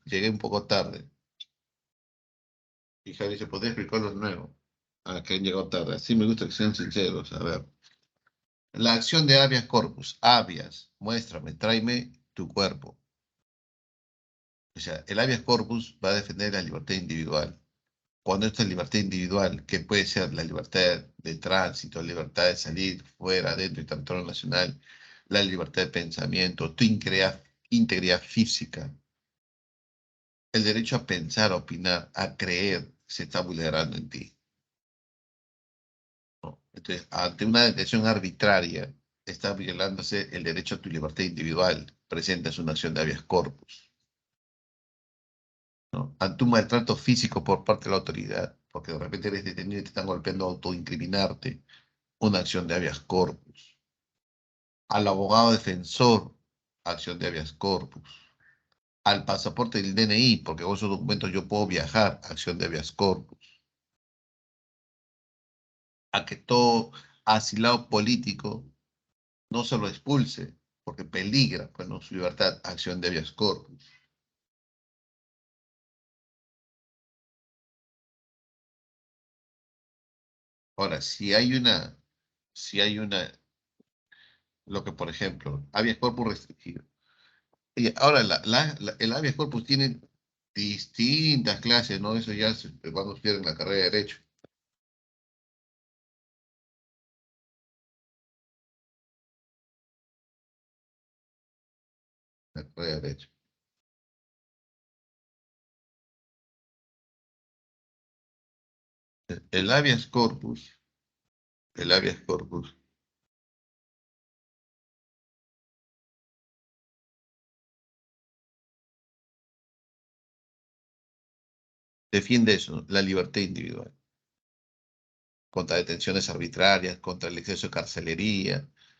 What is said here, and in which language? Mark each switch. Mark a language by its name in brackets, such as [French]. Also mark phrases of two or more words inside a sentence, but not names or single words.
[Spanish] Llegué un poco tarde. Y Javi se podría explicarlo de nuevo. Ah, que han llegado tarde. Así me gusta que sean sinceros. A ver. La acción de habeas corpus. Habeas, muéstrame, tráeme tu cuerpo. O sea, el habeas corpus va a defender la libertad individual. Cuando esta libertad individual, que puede ser la libertad de tránsito, la libertad de salir fuera, dentro y territorio nacional, la libertad de pensamiento, tu integridad física, el derecho a pensar, a opinar, a creer, se está vulnerando en ti, ¿no? Entonces, ante una detención arbitraria, está violándose el derecho a tu libertad individual, presentas una acción de habeas corpus, ¿no? Ante un maltrato físico por parte de la autoridad, porque de repente eres detenido y te están golpeando a autoincriminarte, una acción de habeas corpus. Al abogado defensor, acción de habeas corpus. Al pasaporte del DNI, porque con esos documentos yo puedo viajar, acción de habeas corpus. A que todo asilado político no se lo expulse, porque peligra, bueno, su libertad, acción de habeas corpus. Ahora, si hay una, lo que por ejemplo, habeas corpus restringido. Y ahora, el habeas corpus tiene distintas clases, ¿no? Eso ya cuando estudian la carrera de Derecho. La carrera de Derecho. El habeas corpus, el habeas corpus, defiende eso, la libertad individual, contra detenciones arbitrarias, contra el exceso de carcelería,